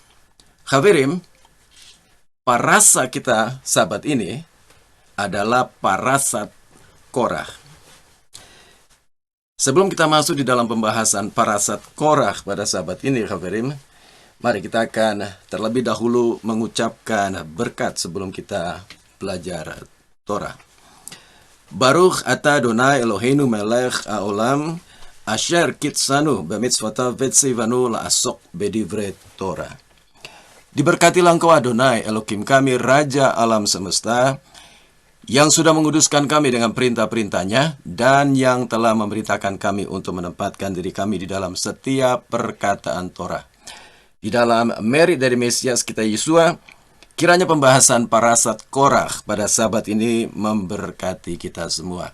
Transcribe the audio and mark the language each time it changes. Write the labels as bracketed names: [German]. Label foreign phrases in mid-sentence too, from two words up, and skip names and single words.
[Indonesian] Haverim, parasa kita sabat ini adalah parasat Korah. Sebelum kita masuk di dalam pembahasan parasat Korah pada sabat ini, Haverim, mari kita akan terlebih dahulu mengucapkan berkat sebelum kita belajar Torah. [Hebrew] ברוך אתה אדני אלהינו מלך העולם אשר קדשנו במצותיו וצונו לעסוק בדברי תורה. [Indonesian] Diberkatilah Engkau Adonai, Elohim kami, Raja alam semesta, yang sudah menguduskan kami dengan perintah-perintahnya dan yang telah memerintahkan kami untuk menempatkan diri kami di dalam setiap perkataan Torah. Di dalam merit dari Mesias kita Yesua, kiranya pembahasan parasat Korah pada sabat ini memberkati kita semua.